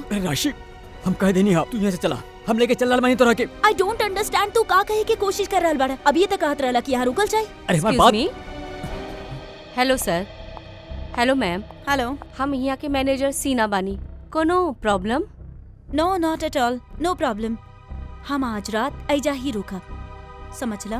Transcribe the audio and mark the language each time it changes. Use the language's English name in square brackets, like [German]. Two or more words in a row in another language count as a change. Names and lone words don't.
[Bhojpuri] राशि हम कह देनी हाँ, तू यहाँ से चला, हम लेके चल मानी तो रह के। [English] I don't understand, [Bhojpuri] तू का कहे की कोशिश कर रहल बड़ा? अभी तक कहत रहला कि यहाँ रुकल जाए। अरे हमारी बात। [English] Hello sir. Hello ma'am. हेलो। [Bhojpuri] हम यहाँ के मैनेजर सीना बानी। कोनो प्रॉब्लम? [English] No not at all, no problem. [Bhojpuri] हम आज रात ऐजा ही रुका, समझ ला।